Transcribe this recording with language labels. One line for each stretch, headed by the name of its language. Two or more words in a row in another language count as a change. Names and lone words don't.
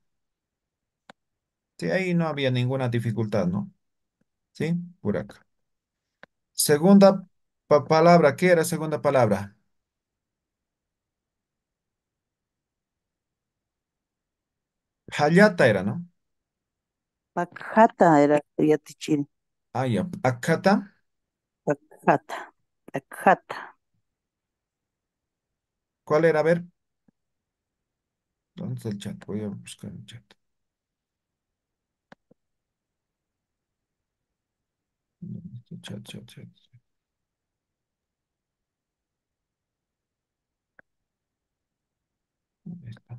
Spanish: Sí, ahí no había ninguna dificultad, ¿no? Sí, puraca. Segunda palabra, ¿qué era segunda palabra? Hayata era, ¿no? Pacata era Yatichiri. Ah, ya. Akata,
Aymara: Pacata, pacata.
Spanish: ¿cuál era? A ver, ¿dónde está el chat? Voy a buscar el chat. ¿Dónde está el chat, chat, chat? Ahí está.